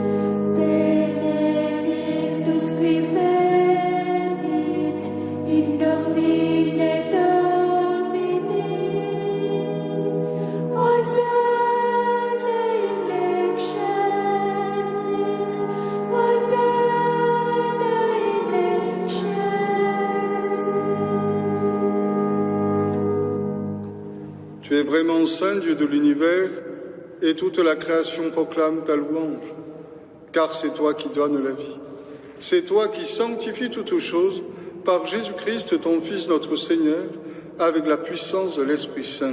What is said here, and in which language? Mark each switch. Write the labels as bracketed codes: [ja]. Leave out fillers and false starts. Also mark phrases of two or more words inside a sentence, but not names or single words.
[la] Benedictus qui venit in nomine Domini. Hosanna in excelsis, Hosanna in excelsis. [fr] Tu es vraiment saint, Dieu de l'univers, et toute la création proclame ta louange, car c'est toi qui donnes la vie. C'est toi qui sanctifies toutes choses par Jésus-Christ, ton Fils, notre Seigneur, avec la puissance de l'Esprit Saint.